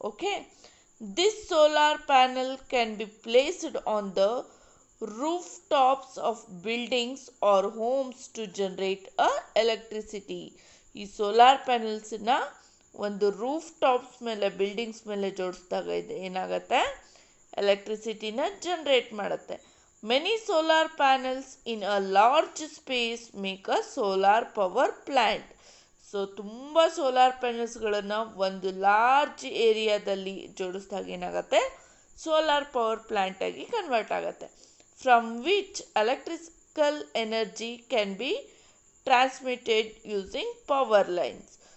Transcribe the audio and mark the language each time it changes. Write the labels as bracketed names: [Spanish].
[English] Okay, this solar panel can be placed on the rooftops of buildings or homes to generate a electricity. [Kannada] ಈ solar ಪ್ಯಾನಲ್ಸನ್ನ ಒಂದು roof tops ಮೇಲೆ buildings ಮೇಲೆ ಜೋಡಿಸಿದಾಗ ಇದು ಏನಾಗುತ್ತೆ? ಎಲೆಕ್ಟ್ರಿಸಿಟಿನ generate ಮಾಡುತ್ತೆ. [English] Many solar panels in a large space make a solar power plant. [Kannada] So ತುಂಬ solar ಪ್ಯಾನಲ್ಸ್ಗಳನ್ನು ಒಂದು large ಏರಿಯಾದಲ್ಲಿ ಜೋಡಿಸಿದಾಗ ಏನಾಗುತ್ತೆ, ಸೋಲಾರ್ ಪವರ್ ಪ್ಲ್ಯಾಂಟ್ ಆಗಿ ಕನ್ವರ್ಟ್ ಆಗುತ್ತೆ. [English] From which electrical energy can be transmitted using power lines.